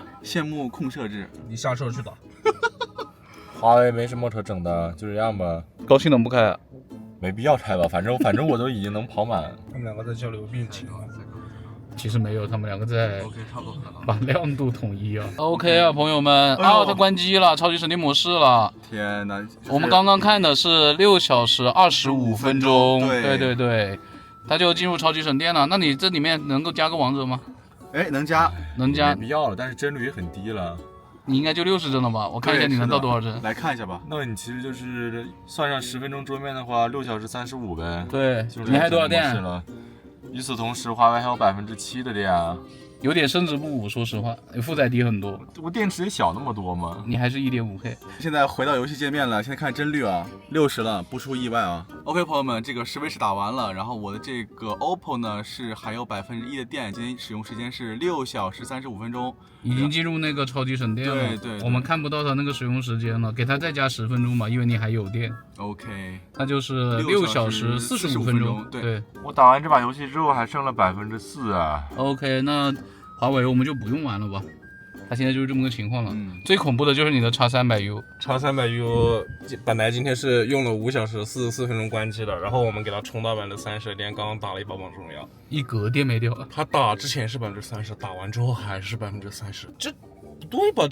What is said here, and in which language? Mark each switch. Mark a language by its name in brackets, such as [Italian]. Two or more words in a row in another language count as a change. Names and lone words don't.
[Chinese] 線目控設置？你下車去打。華為沒什麼可整的，就這樣吧。高性能不開啊？沒必要開吧，反正我都已經能跑滿。他們兩個在交流病情啊。其實沒有，他們兩個在把亮度統一啊。OK 啊，朋友們，它關機了，超級省電模式了。天哪！我們剛剛看的是6小時25分鐘。對，它就進入超級省電了。那你這裡面能夠加個王者嗎？哎，能加。沒必要了，但是幀率也很低了。你應該就60幀了吧？我看一下你能到多少幀。來看一下吧。那你其實就是算上10分鐘桌面的話，6 小時35唄。對，你還多少電了？與此同時，華為還有7%的電啊，有點勝之不武。說實話，負載低很多。我電池也小那麼多嗎？你還是1.5K。現在回到遊戲界面了，現在看幀率啊，60了，不出意外啊。OK， 朋友們，這個10V10打完了，然後我的這個 OPPO 呢是還有1%的電，今天使用時間是6小時35分鐘，已經進入那個超級省電了。對，我們看不到它那個使用時間了，給它再加10分鐘吧，因為你還有電。 OK，那就是6小時45分鐘。對，我打完這把遊戲之後還剩了4%啊。 OK，那華為我們就不用玩了吧？它現在就是這麼個情況了。最恐怖的就是你的 X300U。X300U 本來今天是用了5小時44分鐘關機的，然後我們給它充到30%的電，剛剛打了一把王者榮耀，一格電沒掉。它打之前是30%，打完之後還是30%，這不對吧？